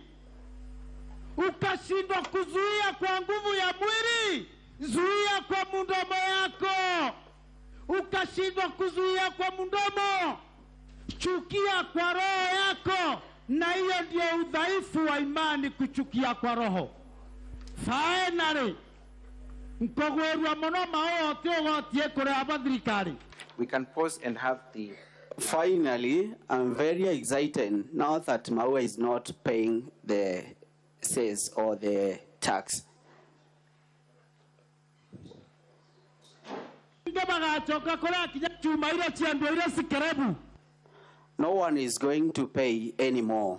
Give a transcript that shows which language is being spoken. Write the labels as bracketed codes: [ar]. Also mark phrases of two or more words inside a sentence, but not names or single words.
[sw] Ukashindwa kuzuia kwa nguvu ya mwili, zuia kwa mdomo yako. Ukashindwa kuzuia kwa mdomo, chukia kwa roho yako. Na hiyo ndio udhaifu wa imani, kuchukia kwa roho. [guz] Finally, mkogwerwa mono mao tiogotie kore abadirikari. [en] We can pause and have the... Finally, I'm very excited now that Maua is not paying the cess or the tax. No one is going to pay anymore.